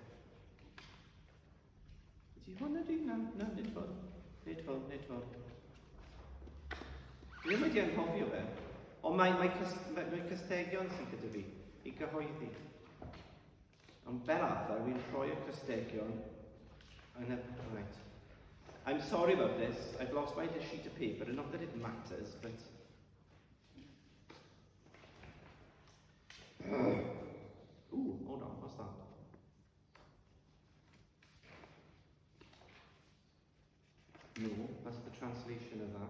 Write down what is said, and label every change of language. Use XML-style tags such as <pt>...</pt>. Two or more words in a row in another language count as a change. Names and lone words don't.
<cy>Ydy hwnna di? Na, nid hwn. Nid hwn. Dwi ddim wedi anghofio fe. Ond mae cystegion sy'n gyda fi i gyhoeddi. Ond fel arfer, wy'n rhoi y cystegion yn y...</cy> <en>Right. I'm sorry about this. I've lost my sheet of paper, and not that it matters, but... Ooh, hold on, what's that? No, that's the translation of that.</en>